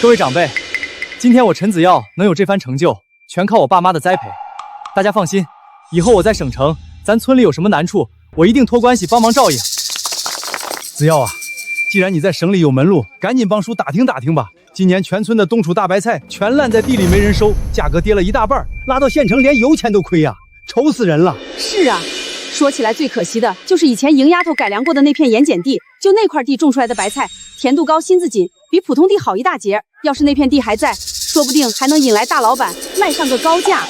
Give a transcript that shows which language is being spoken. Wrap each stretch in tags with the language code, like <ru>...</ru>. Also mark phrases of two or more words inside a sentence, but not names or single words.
<zh>各位長輩，今天我陳子耀能有這番成就，全靠我爸媽的栽培。大家放心，以後我在省城，咱村裡有什麼難處，我一定托關係幫忙照應。子耀啊，既然你在省裡有門路，趕緊幫叔打聽打聽吧。今年全村的冬儲大白菜全爛在地裡沒人收，價格跌了一大半，拉到縣城連油錢都虧呀。愁死人了。是啊，说起来最可惜的就是以前赢丫头改良过的那片盐碱地，就那块地种出来的白菜，甜度高，新子紧，比普通地好一大截。要是那片地还在，说不定还能引来大老板卖上个高价。</zh>